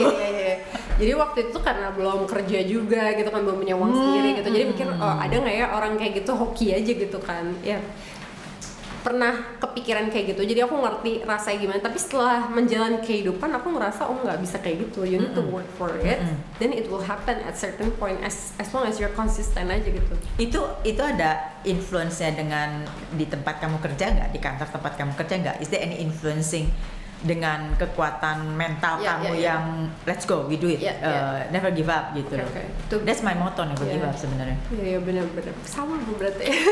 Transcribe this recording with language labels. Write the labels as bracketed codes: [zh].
[id] Iya. Jadi waktu itu karena belum kerja juga gitu kan, belum punya uang sendiri gitu, jadi mikir ada nggak ya orang kayak gitu, hoki aja gitu kan ya. Pernah kepikiran kayak gitu, jadi aku ngerti rasanya gimana. Tapi setelah menjalani kehidupan aku ngerasa nggak bisa kayak gitu. [en] You need to work for it, then it will happen at certain point, as long as you're consistent aja gitu. [id] Itu ada influence-nya dengan di tempat kamu kerja nggak, di kantor tempat kamu kerja nggak? [en] Is there any influencing [id] dengan kekuatan mental kamu yang [en] let's go, we do it, never give up gitu loh. That's my motto, never give up sebenarnya. [id] Iya benar sama berarti.